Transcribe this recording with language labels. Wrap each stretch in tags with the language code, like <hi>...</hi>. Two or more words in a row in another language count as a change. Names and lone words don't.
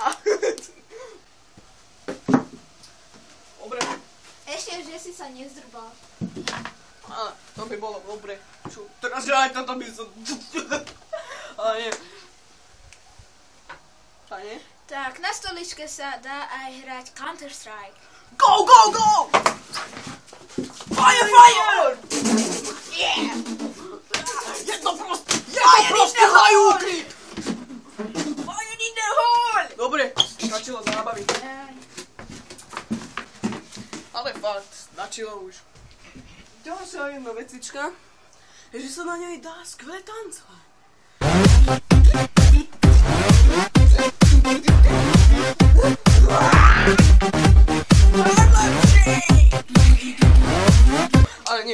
<sk>Dobre. Ešte, že si sa nezdrbal. Ale to by bolo dobre. Čo? Teraz že aj toto by som... Ale nie. A nie? Tak, na stoličke sa dá aj hrať Counter-Strike.</sk> <en>Go, go, go! Fire, fire! Yeah!</en> <sk>Je to proste hajúky!</sk> <en>Fire in the hole!</en> <sk>Dobre, stačilo zábavy. Ale fakt, stačilo už. Ďalšia jedna vecička je, že sa na nej dá skvelé tancovať. Ale nie.</sk>